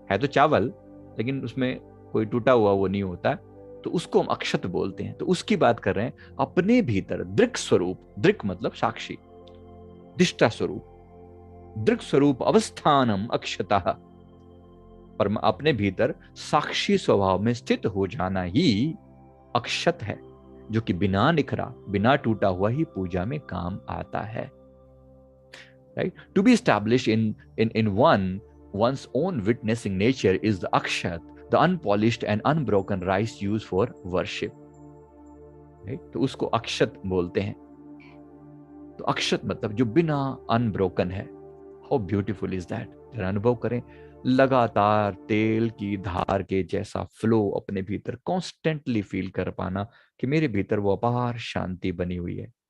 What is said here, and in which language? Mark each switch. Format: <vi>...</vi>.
<hi>है तो चावल लेकिन उसमें कोई टूटा हुआ वो नहीं होता, तो उसको हम अक्षत बोलते हैं। तो उसकी बात कर रहे हैं, अपने भीतर दृक् स्वरूप, दृक् मतलब साक्षी, दिष्टा स्वरूप, दृक् स्वरूप अवस्थानम अक्षतः, पर अपने भीतर साक्षी स्वभाव में स्थित हो जाना ही अक्षत है, जो कि बिना निखरा, बिना टूटा हुआ ही पूजा में काम आता है।</hi> <en>Right? To be established in one's own witnessing nature is the akshat, the unpolished and unbroken rice used for worship.</en> <hi>Right? तो उसको अक्षत बोलते हैं। तो अक्षत मतलब जो बिना अनब्रोकन है।</hi> <en>How beautiful is that!</en> <hi>जरा अनुभव करें, लगातार तेल की धार के जैसा फ्लो अपने भीतर कॉन्स्टेंटली फील कर पाना कि मेरे भीतर वो अपार शांति बनी हुई है।</hi>